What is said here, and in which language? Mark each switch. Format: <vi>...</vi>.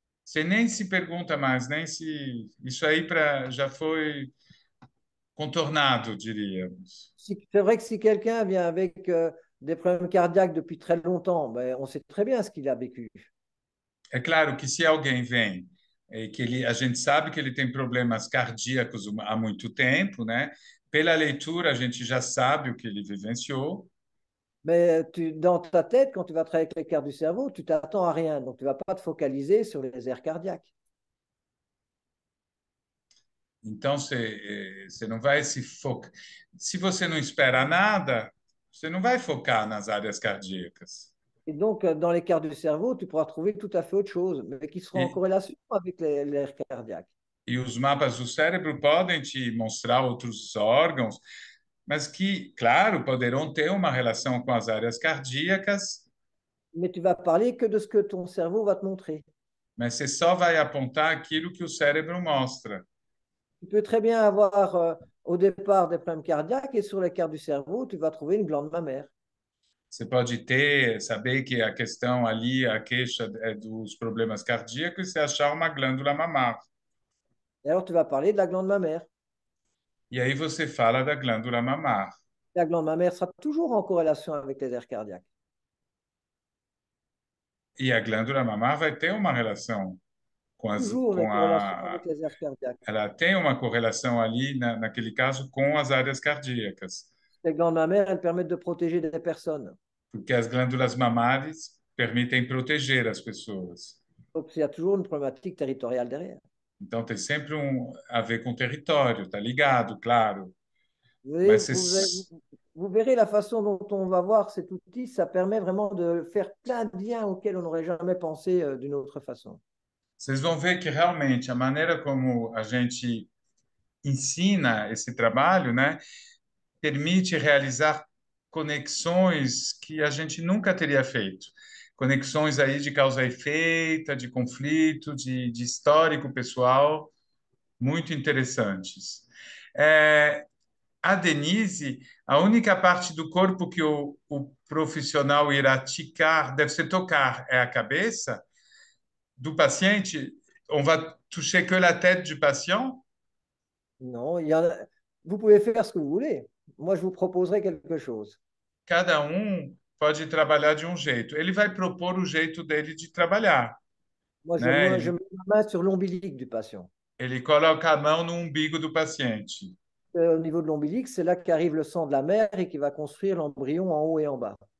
<pt>Você nem se pergunta mais, nem se. Isso aí já foi contornado, diríamos.</pt> <fr>C'est vrai que si quelqu'un vient avec des problèmes cardiaques depuis très longtemps, ben, on sait très bien ce qu'il a vécu.</fr> <pt>É claro que se alguém vem que a gente sabe que ele tem problemas cardíacos há muito tempo, né? Pela leitura a gente já sabe o que ele vivenciou.</pt> <fr>Mais dans ta tête, quand tu vas travailler avec les cartes du cerveau, tu t'attends à rien. Donc, tu ne vas pas te focaliser sur les aires cardiaques.</fr> <pt>Então você não vai se focar. Se você não espera nada, você não vai focar nas áreas cardíacas.</pt> <fr>Et donc, dans les cartes du cerveau, tu pourras trouver tout à fait autre chose, mais qui sera en</fr> <pt>E,</pt> <fr>corrélation avec l'aire cardiaque.</fr> <pt>e os mapas do cérebro podem te mostrar outros órgãos, mas que, claro, poderão ter uma relação com as áreas cardíacas,</pt> <fr>mais tu vas parler que de ce que ton cerveau va te montrer.</fr> <pt>Mas você só vai apontar aquilo que o cérebro mostra.</pt> <fr>Tu peux très bien avoir au départ des problèmes cardiaques et sur les cartes du cerveau, tu vas trouver une glande mammaire.</fr> <pt>Você pode saber que a questão ali, a queixa é dos problemas cardíacos, e achar uma glândula mamária.</pt> <fr>Et alors, tu vas parler de la glande mammaire.</fr> <pt>E aí você fala da glândula mamária.</pt> <fr>La glande mammaire sera toujours en corrélation avec les aires cardiaques.</fr> <pt>E a glândula mamária vai ter uma relação</pt> <fr>Toujours les</fr> <pt>com</pt> <fr>corrélations</fr> <pt>a,</pt> <fr>avec les aires cardiaques.</fr> <pt>ela tem uma correlação ali, naquele caso, com as áreas cardíacas,</pt> <fr>Les glandes mammaires, elles permettent de protéger des personnes.</fr> <pt>porque as glândulas mamárias permitem proteger as pessoas.</pt> <fr>Donc, il y a toujours une problématique territoriale derrière.</fr> <pt>Então, tem sempre a ver com o território, tá ligado, claro.</pt> <fr>Vous, voyez,</fr> <pt>Mas você,</pt> <fr>vous verrez la façon dont on va voir cet outil, ça permet vraiment de faire plein de liens auxquels on n'aurait jamais pensé d'une autre façon.</fr> <pt>vocês vão ver que realmente a maneira como a gente ensina esse trabalho, né, permite realizar conexões que a gente nunca teria feito. Conexões aí de causa e efeito, de conflito, de histórico pessoal, muito interessantes. É, a Denise, a única parte do corpo que o profissional irá ticar, deve ser tocar, é a cabeça do paciente.</pt> <fr>On va toucher que la tête du patient. Non, vous pouvez faire ce que vous voulez. Moi, je vous proposerai quelque chose.</fr> <pt>Cada pode trabalhar de um jeito. Ele vai propor o jeito dele de trabalhar,</pt> <fr>Moi,</fr> <pt>né?</pt> <fr>je mets ma main sur l'ombilic du patient.</fr> <pt>Ele coloca a mão no umbigo do paciente.</pt> <fr>Au niveau de l'ombilic, c'est là qu'arrive le sang de la mère et qui va construire l'embryon en haut et en bas.</fr>